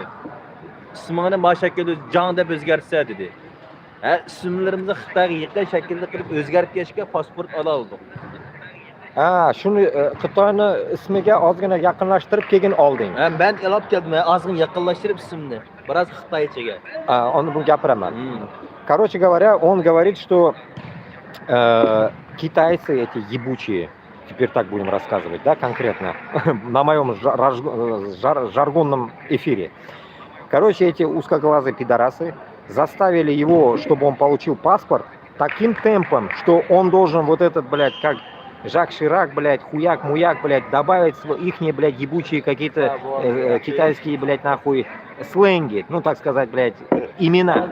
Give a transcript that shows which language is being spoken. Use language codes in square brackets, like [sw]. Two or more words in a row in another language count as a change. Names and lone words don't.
[uz] Ismini ma shaklda jon deb o'zgartsa dedi. Ha, ismlarimizni Xitoyga yaqin shaklda qilib o'zgartgachga pasport ola oldik. Ha, shuni Xitoyni ismiga ozgina yaqinlashtirib keyin olding. Ha, men olib keldim, ozgina yaqinlashtirib ismni. Biroz Xitoychaga. Uni bu gapiraman. [ru] Короче говоря, он говорит, что китайцы эти ебучие, теперь так будем рассказывать, да, конкретно, на моем жаргонном эфире. Короче, эти узкоглазые пидорасы заставили его, чтобы он получил паспорт, таким темпом, что он должен вот этот, блядь, как Жак Ширак, блядь, хуяк-муяк, блядь, добавить ихние, блядь, ебучие какие-то китайские, блядь, нахуй сленги, ну, так сказать, блядь, имена.